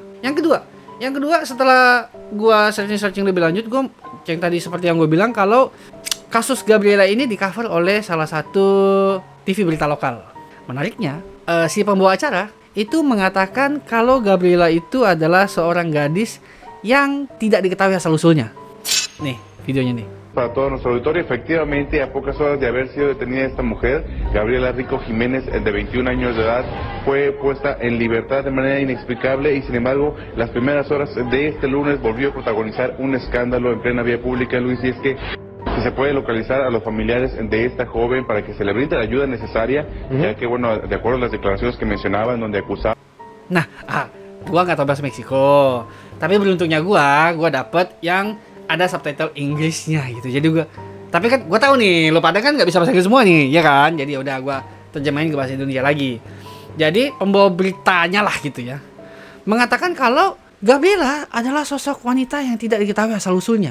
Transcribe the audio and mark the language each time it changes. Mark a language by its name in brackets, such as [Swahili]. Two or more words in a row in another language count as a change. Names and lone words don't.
[Indonesian] Yang kedua setelah gua searching lebih lanjut, gua yang tadi seperti yang gue bilang kalau kasus Gabriela ini di cover oleh salah satu TV berita lokal. Menariknya, si pembawa acara itu mengatakan kalau Gabriela itu adalah seorang gadis yang tidak diketahui asal-usulnya. Nih, videonya nih. [Spanish] Para todo nuestro auditorio, efectivamente, a pocas horas de haber sido detenida esta mujer, Gabriela Rico Jiménez, de 21 años de edad, fue puesta en libertad de manera inexplicable y, sin embargo, las primeras horas de este lunes volvió a protagonizar un escándalo en plena vía pública, Luis, y es que si se puede localizar a los familiares de esta joven para que se le brinde la ayuda necesaria, ya que, bueno, de acuerdo a las declaraciones que mencionaba, en donde acusaba... [Indonesian] Nah, gua nggak tahu bahasa Meksiko, tapi beruntungnya gua dapet yang ada subtitle Inggrisnya gitu. Jadi tapi kan gua tahu nih, lo pada kan nggak bisa bahasa Inggris semua nih, ya kan? Jadi udah gua terjemahin ke bahasa Indonesia lagi. Jadi pembawa beritanya lah gitu ya, mengatakan kalau Gabriela adalah sosok wanita yang tidak diketahui asal-usulnya.